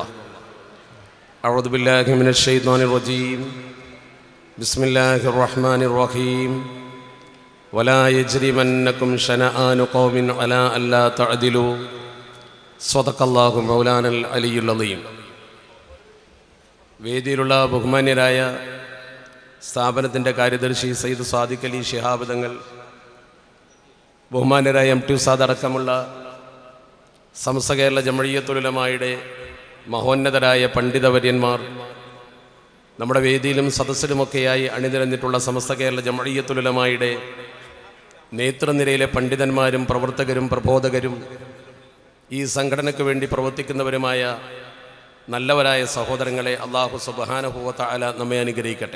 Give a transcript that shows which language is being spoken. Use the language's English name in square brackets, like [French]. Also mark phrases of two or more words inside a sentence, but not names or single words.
[Arabic] أعوذ بالله من الشيطان الرجيم. بسم الله الرحمن الرحيم. ولا يجرمنكم شنآن قوم على ألا تعدلوا. صدق الله مولانا العلي العظيم. [Malayalam] വേദിയിലുള്ള ബഹുമാന്യരായ സ്ഥാപനത്തിൻ്റെ കാര്യദർശി സയ്യിദ് സാദിഖ് അലി ശിഹാബ് തങ്ങൾ, ബഹുമാന്യരായ എം ടി ഉസ്താദ് അടക്കമുള്ള സമസ്ത കേരള ജംഇയ്യത്തുൽ ഉലമായുടെ മഹോന്നതരായ പണ്ഡിതവര്യന്മാർ, നമ്മുടെ വേദിയിലും സദസ്സിലുമൊക്കെയായി അണിനിരന്നിട്ടുള്ള സമസ്ത കേരള ജംഇയ്യത്തുൽ ഉലമായുടെ നേതൃനിരയിലെ പണ്ഡിതന്മാരും പ്രവർത്തകരും പ്രബോധകരും ഈ സംഘടനയ്ക്ക് വേണ്ടി പ്രവർത്തിക്കുന്നവരുമായ നല്ലവരായ സഹോദരങ്ങളെ, [Arabic] الله سبحانه وتعالى [Malayalam] നമ്മെ അനുഗ്രഹിക്കട്ടെ.